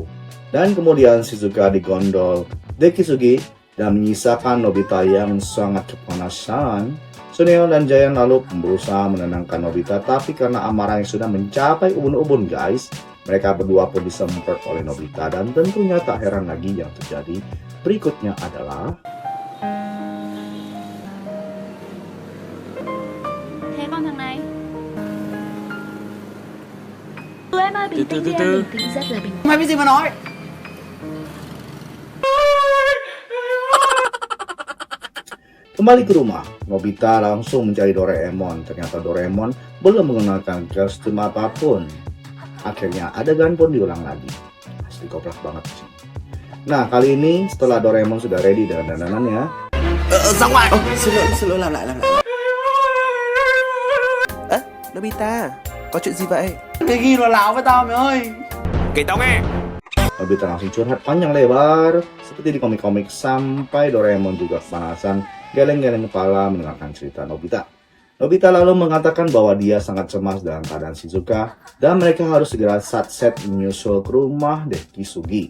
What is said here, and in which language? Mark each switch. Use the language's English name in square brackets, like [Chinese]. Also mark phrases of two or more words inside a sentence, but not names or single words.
[Indonesian] Dan kemudian Shizuka digondol Deki Sugi dan menyisakan Nobita yang sangat kepanasan. Suneo dan Giant lalu berusaha menenangkan Nobita, tapi karena amarahnya sudah mencapai ubun-ubun guys, mereka berdua pun disemprot oleh Nobita. Dan tentunya tak heran lagi yang terjadi berikutnya adalah [Vietnamese] Thế con thằng này. Em ơi, bình tĩnh đi em, bình tĩnh, rất là bình tĩnh. Mày biết gì mà nói. [Indonesian] kembali ke rumah. Nobita langsung mencari Doraemon. Ternyata Doraemon belum mengenakan kostum apapun. Akhirnya adegan pun diulang lagi. Asli goblok banget sih. Nah, kali ini setelah Doraemon sudah ready dengan dandanannya, [Vietnamese] Xin lỗi, làm lại. Nobita, có chuyện gì vậy? Cái ghi nó láo với tao mày ơi. Kể tao nghe. [Indonesian] Nobita langsung curhat panjang lebar seperti di komik-komik sampai Doraemon juga kepanasan geleng-geleng kepala mendengarkan cerita Nobita. Nobita lalu mengatakan bahwa dia sangat cemas dalam keadaan Shizuka dan mereka harus segera satset menyusul ke rumah Dekisugi.